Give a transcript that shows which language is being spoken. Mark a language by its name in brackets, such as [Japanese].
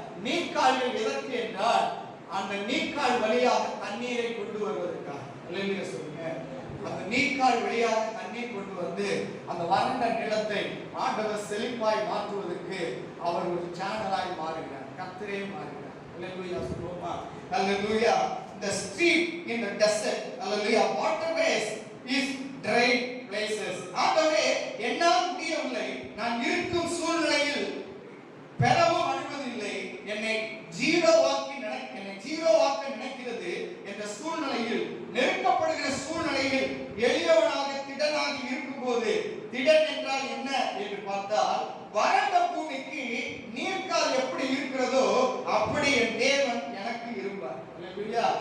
[Tamil] நீர்க்கால்கள் எதற்கு என்றால் அந்த நீர்க்கால் வழியாக தண்ணீரை கொண்டு வருவதற்காக. அல்லேலூயா சொல்லுங்க. அந்த நீர்க்கால் வழியாக தண்ணீர் கொண்டு வந்து அந்த வறண்ட நிலத்தை ஆண்டவர் செழிப்பாய் மாற்றுவதற்கு அவர் ஒரு சேனலாய் மாறுகிறார். கர்த்தரே மாறுகிறார். அல்லேலூயா சொல்லுவோமா? அல்லேலூயா. [English] The stream in the desert, அல்லேலூயா, waterways is dry places. [Tamil] ஆகவே என்னால் முடியவில்லை, நான் இருக்கும் சூழ்நிலையில் பெறவும் அனுமதியில்லை, என்னை ஜீரோவாக்க நினைக்கிறது என்ற சூழ்நிலையில், நெருக்கப்படுகிற சூழ்நிலையில் எளியவனாக திடனாக இருக்கும்போது, திடன் என்றால் என்ன என்று பார்த்தால் வறண்ட பூமிக்கு நீர்க்கால் எப்படி இருக்கிறதோ அப்படி என் தேவன் எனக்கு இருப்பார். அல்லேலூயா.